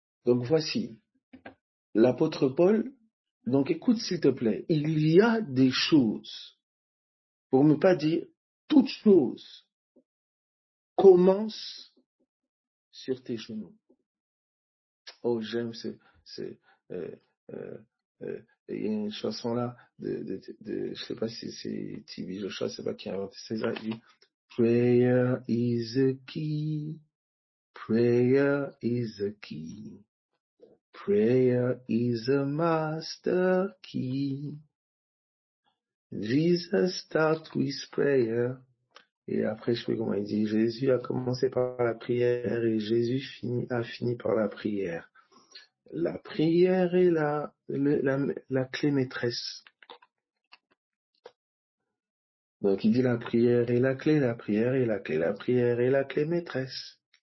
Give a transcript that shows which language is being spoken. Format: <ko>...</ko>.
<fr>Donc voici, l'apôtre Paul, donc écoute s'il te plaît, il y a des choses, pour ne pas dire toutes choses, commencent sur tes genoux. Oh, j'aime euh, euh, il y a une chanson là je sais pas si c'est TV Joshua, je sais pas qui a inventé ça. Il dit,</fr> <en>Prayer is a key, prayer is a key, prayer is a master key. Jesus start with prayer.</en> <fr>Et après, je sais pas comment il dit, Jésus a commencé par la prière et Jésus a fini par la prière. La prière est la clé maîtresse. Donc il dit la prière est la clé, la prière est la clé, la prière est la clé maîtresse.</fr>